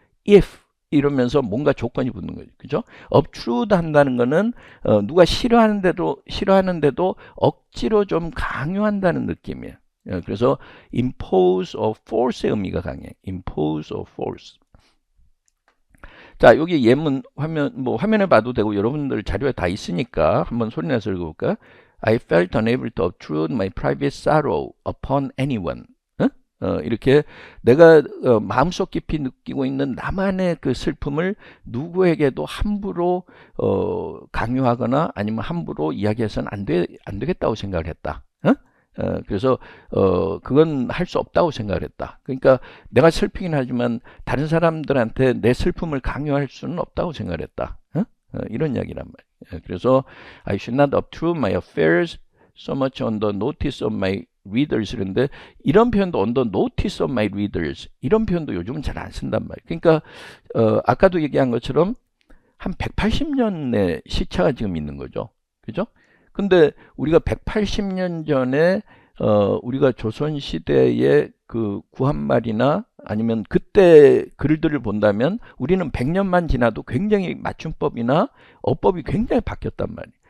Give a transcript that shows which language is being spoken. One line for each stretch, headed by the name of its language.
Korean: if 이러면서 뭔가 조건이 붙는 거죠. 그죠? obtrude 한다는 거는 누가 싫어하는데도 억지로 좀 강요한다는 느낌이에요. 그래서
English: impose or force
Korean: 의 의미가 강해.
English: impose or force.
Korean: 자, 여기 예문 화면에 봐도 되고 여러분들 자료에 다 있으니까 한번 소리내서 읽어볼까?
English: I felt unable to obtrude my private sorrow upon anyone.
Korean: 이렇게 내가 마음속 깊이 느끼고 있는 나만의 그 슬픔을 누구에게도 함부로 강요하거나 아니면 함부로 이야기해서는 안 되겠다고 생각을 했다. 그래서 그건 할 수 없다고 생각을 했다. 그러니까 내가 슬프긴 하지만 다른 사람들한테 내 슬픔을 강요할 수는 없다고 생각을 했다. 이런 이야기란 말이에요. 그래서
English: I should not obtrude my affairs so much on the notice of my readers
Korean: 이런데 이런 표현도
English: on the notice of my readers
Korean: 이런 표현도 요즘은 잘 안 쓴단 말이에요. 그러니까 아까도 얘기한 것처럼 한 180년의 시차가 지금 있는 거죠. 그죠? 근데 우리가 180년 전에 우리가 조선시대의 그 구한말이나 아니면 그때 글들을 본다면 우리는 100년만 지나도 굉장히 맞춤법이나 어법이 굉장히 바뀌었단 말이에요.